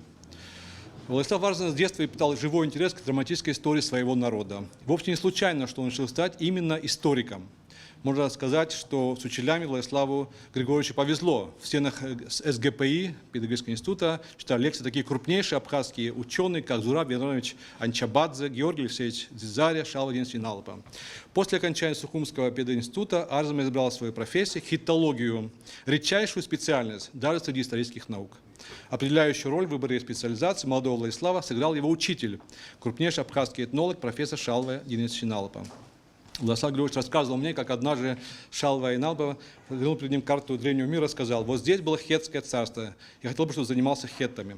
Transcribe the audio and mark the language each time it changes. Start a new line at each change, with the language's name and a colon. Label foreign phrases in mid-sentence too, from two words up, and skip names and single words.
Russian: Владислав Арзамбек с детства питал живой интерес к драматической истории своего народа. Вовсе не случайно, что он решил стать именно историком. Можно сказать, что с учителями Владиславу Григорьевичу повезло. В стенах СГПИ, Педагогического института, читали лекции такие крупнейшие абхазские ученые, как Зураб Яронович Анчабадзе, Георгий Алексеевич Дзизаря, Шалва Денисович Налпа. После окончания Сухумского пединститута Арзамбек избрал свою профессию – хиттологию, редчайшую специальность даже среди исторических наук. Определяющую роль в выборе специализации молодого Владислава сыграл его учитель, крупнейший абхазский этнолог, профессор Шалва Денисович Налпа. Владислав Григорьевич рассказывал мне, как однажды Шалва Иналпа подвинул перед ним карту древнего мира и сказал: вот здесь было хеттское царство, я хотел бы, чтобы занимался хеттами.